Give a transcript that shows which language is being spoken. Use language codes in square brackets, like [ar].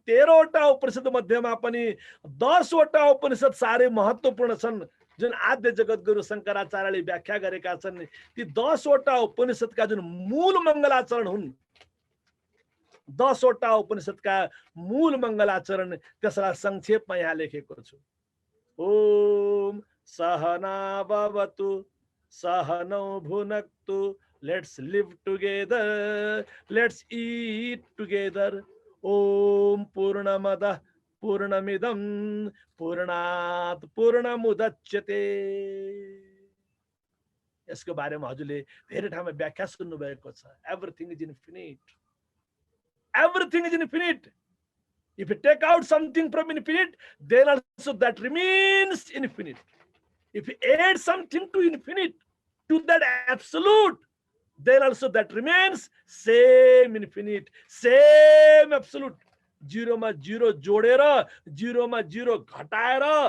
[ne] 13वटा उपनिषद मध्येमा पनि 10वटा उपनिषद साह्रै महत्त्वपूर्ण छन्, जुन आद्य जगद्गुरु शङ्कराचार्यले व्याख्या गरेका छन्। ती 10वटा उपनिषदका जुन मूल मङ्गलाचरण हुन्, 10वटा उपनिषदका मूल मङ्गलाचरण, त्यसलाई संक्षेपमा यहाँ लेखेको छु। [sa] ओम सहना भवतु सहनौ भुनक्तु, [en] let's live together, let's eat together. [sa] Om Purnamada Purnamidam Purnat Purnamudachyate. [ne] यसको बारेमा हजुरले धेरै ठाउँमा व्याख्या सुन्नु भएको छ। [en] Everything is infinite. Everything is infinite. If you take out something from infinite, then also that remains infinite. If you add something to infinite, to that absolute, then also that remains same infinite, same absolute. [ne] 0 मा 0 जोडेर, 0 मा 0 घटाएर